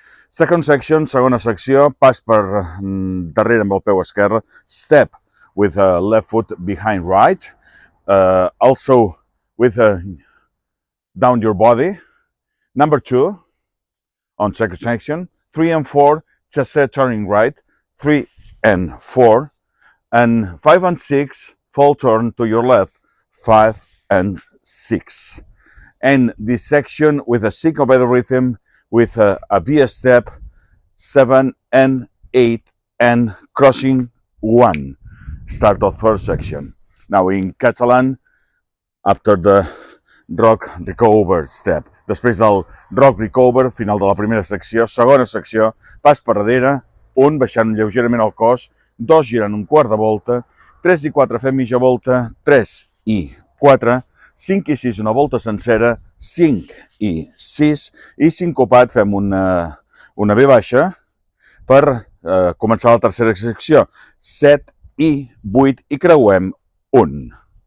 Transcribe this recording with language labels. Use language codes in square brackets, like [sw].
[en] Second section, [ca] segona secció, pas per darrere amb el peu esquerre, [en] step with left foot behind right, also with down your body. Number 2, on second section, 3 and 4, chassé turning right, 3 and 4, and 5 and 6, full turn to your left, 5 and 6. And this section with a syncopated rhythm, with a V step, 7 and 8, and crossing 1. Start of first section. Now in Catalan, after the rock recover step. [ca] Després del rock recover, final de la primera secció, segona secció, pas per darrere, 1 baixant lleugerament el cos, 2 girant un quart de volta, 3 i 4 fem mitja volta, 3 i 4, 5 i 6 una volta sencera, 5 i 6, i sincopat fem una V baixa per començar la tercera secció, 7 i 8 i creuem 1.